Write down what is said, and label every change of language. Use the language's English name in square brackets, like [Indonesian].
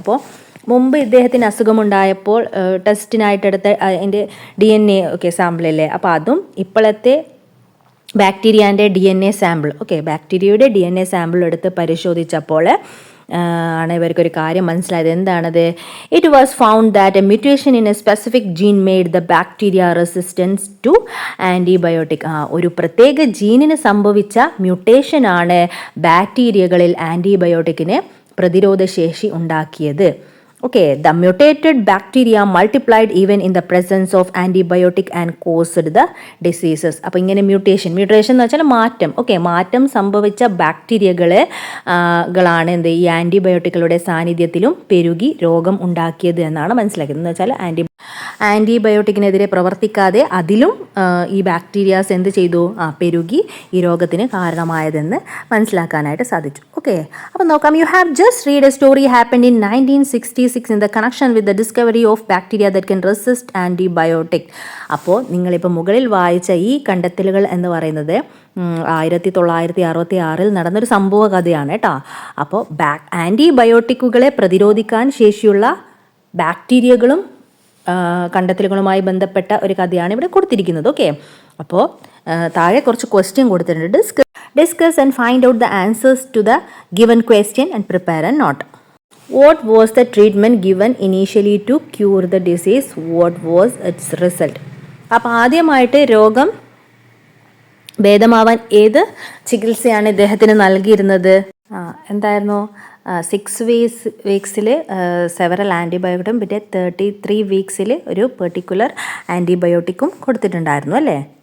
[Malayalam] അപ്പോൾ മുമ്പ് ഇദ്ദേഹത്തിന് അസുഖമുണ്ടായപ്പോൾ ടെസ്റ്റിനായിട്ടെടുത്ത അതിൻ്റെ DNA ഒക്കെ സാമ്പിളല്ലേ, അപ്പോൾ അതും ഇപ്പോഴത്തെ ബാക്ടീരിയൻ്റെ DNA സാമ്പിൾ, ഓക്കെ, ബാക്ടീരിയയുടെ DNA സാമ്പിൾ എടുത്ത് പരിശോധിച്ചപ്പോൾ ആണ് ഇവർക്കൊരു കാര്യം മനസ്സിലായത്. എന്താണത്? [English] It was found that a mutation in a specific gene made the bacteria resistance to antibiotic. [Malayalam] ഒരു പ്രത്യേക ജീനിന് സംഭവിച്ച മ്യൂട്ടേഷനാണ് ബാക്ടീരിയകളിൽ ആൻറ്റിബയോട്ടിക്കിന് പ്രതിരോധശേഷി ഉണ്ടാക്കിയത്. [English] Okay, the mutated bacteria multiplied even in the presence of antibiotic and caused the diseases. [Malayalam] അപ്പോൾ ഇങ്ങനെ mutation എന്ന് വെച്ചാൽ മാറ്റം. ഓക്കെ, മാറ്റം സംഭവിച്ച ബാക്ടീരിയകളാണ് എന്ത് ഈ ആൻറ്റിബയോട്ടിക്കുകളുടെ സാന്നിധ്യത്തിലും പെരുകി രോഗം ഉണ്ടാക്കിയത് എന്നാണ് മനസ്സിലാക്കിയത്. എന്ന് വെച്ചാൽ ആൻറ്റിബയോട്ടിക്കിനെതിരെ പ്രവർത്തിക്കാതെ അതിലും ഈ ബാക്ടീരിയാസ് എന്ത് ചെയ്തു, പെരുകി ഈ രോഗത്തിന് കാരണമായതെന്ന് മനസ്സിലാക്കാനായിട്ട് സാധിച്ചു. ഓക്കെ, അപ്പോൾ നോക്കാം. [English] You have just read a story happened in 1966 in the connection with the discovery of bacteria that can resist antibiotic. [Malayalam] അപ്പോൾ നിങ്ങളിപ്പോൾ മുകളിൽ വായിച്ച ഈ കണ്ടെത്തലുകൾ എന്ന് പറയുന്നത് 1966 നടന്നൊരു സംഭവ കഥയാണ് കേട്ടോ. അപ്പോൾ ആൻറ്റിബയോട്ടിക്കുകളെ പ്രതിരോധിക്കാൻ ശേഷിയുള്ള ബാക്ടീരിയകളും കണ്ടെത്തലുകളുമായി ബന്ധപ്പെട്ട ഒരു കഥയാണ് ഇവിടെ കൊടുത്തിരിക്കുന്നത്. ഓക്കെ, അപ്പോൾ താഴെ കുറച്ച് ക്വസ്റ്റ്യൻ കൊടുത്തിട്ടുണ്ട്. [English] Discuss and find out the answers to the given question and prepare a note. What was the treatment given initially to cure the disease? What was its result? [Malayalam] അപ്പോൾ ആദ്യമായിട്ട് രോഗം ഭേദമാവാൻ ഏത് ചികിത്സയാണ് ഇദ്ദേഹത്തിന് നൽകിയിരുന്നത്? എന്തായിരുന്നു? 6 വീക്സിൽ സെവറൽ ആൻറ്റിബയോട്ടിക്കും പിന്നെ 33 വീക്സിൽ ഒരു പെർട്ടിക്കുലർ ആൻറ്റിബയോട്ടിക്കും കൊടുത്തിട്ടുണ്ടായിരുന്നു, അല്ലേ?